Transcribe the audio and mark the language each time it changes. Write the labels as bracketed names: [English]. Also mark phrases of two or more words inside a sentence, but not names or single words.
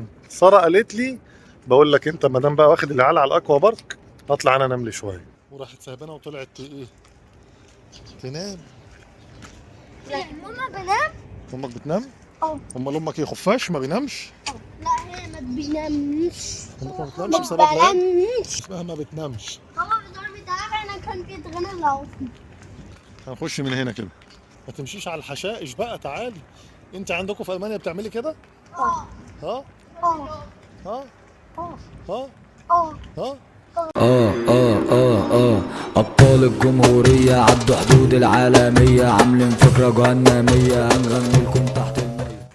[Arabic] ساره قالت لي بقول لك انت ما دام بقى واخد العيال على الاكوا بارك اطلع انا انام لي شويه، وراحت سايبانا وطلعت ايه تنام. لا ماما بنام؟ امك بتنام؟ اه. امال امك ايه خفاش ما بينامش؟ لا هي ما بتنامش. امك ما بتنامش ما بسبب ليه؟ بنامش. اسمها ما بتنامش. [German] Mama, wir sollen mit da können wir drinnen laufen. [Arabic] هنخش من هنا كده. ما تمشيش على الحشائش بقى، تعالي. انت عندكم في المانيا بتعملي كده؟ اه. ها؟ اه. ها؟ اه. ها؟ اه. ها؟ أبطال الجمهورية عدوا حدود العالمية، عاملين فكرة جهنمية هنغني لكم تحت المية.